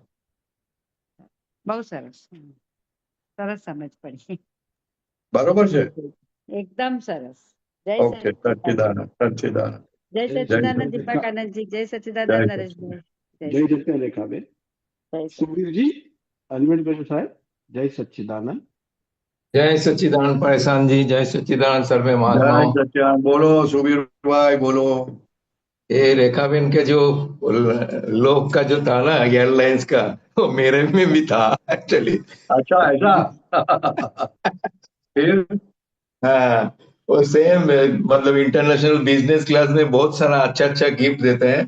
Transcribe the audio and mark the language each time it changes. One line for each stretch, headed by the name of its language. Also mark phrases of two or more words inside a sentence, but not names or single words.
Gujarati: બહુ સરસ. સરસ સમજ પડી. બરોબર છે. એકદમ સરસ. જય ઓકે, સચ્ચિદાનંદ સચ્ચિદાનંદ. જય સચ્ચિદાનંદ દીપાકાનંદજી, જય સચ્ચિદાનંદ જય નરેશભાઈ. જય સચ્ચિદાનંદ રેખાબેન. સુબીરજી, અનવરભાઈ સાહેબ, જય સચ્ચિદાનંદ.
Hindi: जय सच्चिदानंद पायसान जी, जय सच्चिदानंद सर्वे
Gujarati: જય
Hindi: महात्माओं।
Gujarati: સચ્ચિદાનંદ. બોલો સુબીરભાઈ, બોલો.
Hindi: ये रेखाबेन के जो लोग का जो था ना एयरलाइंस का, वो मेरे में भी था एक्चुअली। अच्छा, ऐसा? फिर? हाँ, वो सेम मतलब
English: international business class
Hindi: में बहुत सारा अच्छा अच्छा गिफ्ट देते हैं।